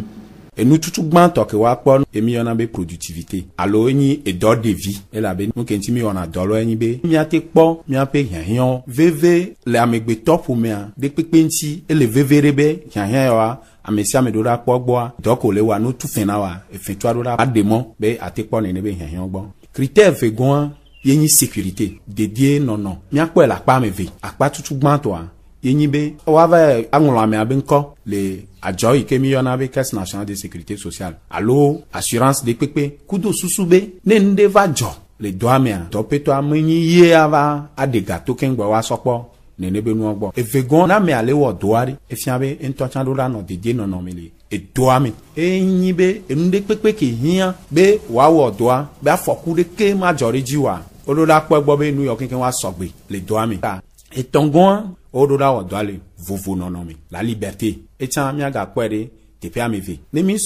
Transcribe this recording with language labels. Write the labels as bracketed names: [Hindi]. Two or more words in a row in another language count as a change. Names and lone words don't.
[Ewe] Enututu gbãtɔ ke woakpɔ emi yɔna be productivité alo enyi edɔ ɖevi elabe nu ke ŋuti mi wɔna dɔ lɔ enyi be miate kpɔ miaƒe hiahiãwo veve le amegbetɔ ƒomea ɖe kpekpe ŋuti ele veve ɖe be hiahiã yawoa ame sia ame ɖo ɖa kpɔ gbɔa dɔ ko le wa no tu fɛ na wa efɛtua ɖo ɖa aɖe mɔ be ate kpɔ nene be hiahiãwo gbɔ. Critère vegɔa ye nyi sécurité dedie nɔnɔ miakpɔe le akpa ame ve akpa tutu gbãtɔa ye nyi be woava aŋlɔ amea be ŋkɔ le adzɔ yi ke mi yɔna be [French] caisse nationale de sécurité sociale [Ewe] alo assurance de kpekpe kudo susu be ne nu ɖe va dzɔ le dɔa mea dɔpetɔa menyi ye ava aɖe gato keŋgbɔ woasɔkpɔ nene be nuwo gbɔ evegɔn na me ale wɔ dɔa ɖi efia be ŋutɔtsa ɖo ɖa nɔ dedie nɔnɔ me le edoa me enyi be enu ɖe kpekpe ke hiã be woawɔ dɔa be afɔku ɖeke ma dzɔ ɖe dzi wa woɖo ɖa kpɔ gbɔ be nu yɔ kekeŋ woasɔgbe le dɔa me etɔ̃gɔa woɖo ɖa wɔ dɔa le vovo nɔnɔ me la liberté etsã miagakpɔe ɖe teƒe ame ve ne mi